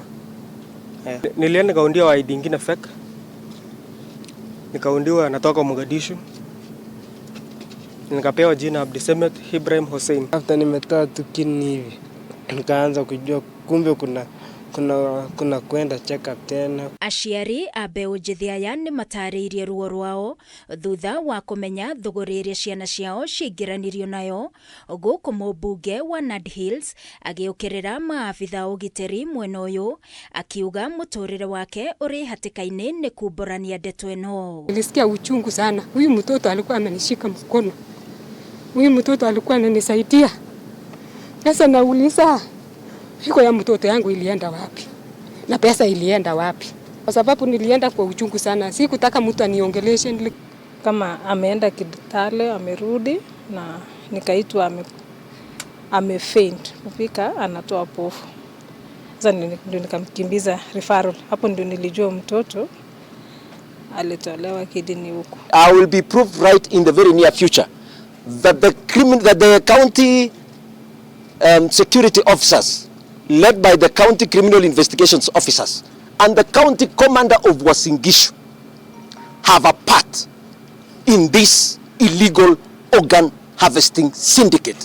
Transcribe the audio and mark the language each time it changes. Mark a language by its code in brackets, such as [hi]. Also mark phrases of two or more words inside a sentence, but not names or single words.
[sw] Nilienda nikaundiwa ID nyingine fake. Nikaundiwa natoka Mogadishu. Nikapewa jina Abdisamet Ibrahim Hussein. After nimetoa tu kidney hivi nikaanza kujua kumbe kuna kwenda [en] check up [sw] tena. [ki] Aciari a mbeũ njĩthĩ aya nĩ matarĩirie ruo rwao thutha wa kũmenya thũgũrĩ iria ciana ciao ciingĩranirio nayo gũkũ mũmbunge wa Nandi Hills agĩũkĩrĩra maabitha ũgitĩri mwena ũyũ akiuga mũtũrĩre wake ũrĩ hatĩka-inĩ nĩ kumbũrania ndeto ĩno. [sw] Nilisikia uchungu sana. Huyu mtoto alikuwa amenishika mkono. Huyu mtoto alikuwa ananisaidia. Sasa nauliza fiko ya mtoto yangu ilienda wapi? Na pesa ilienda wapi? Kwa sababu nilienda kwa uchungu sana. Sikutaka mtu aniongeleshe. Kama ameenda Kitale, amerudi na nikaitwa amefaint. Kufika anatoa pofu. Sasa ndio nikamkimbiza referral. Hapo ndio nilijua mtoto alitolewa kidney huko. [en] I will be proved right in the very near future that the county security officers led by the county criminal investigations officers and the county commander of Uasin Gishu have a part in this illegal organ harvesting syndicate.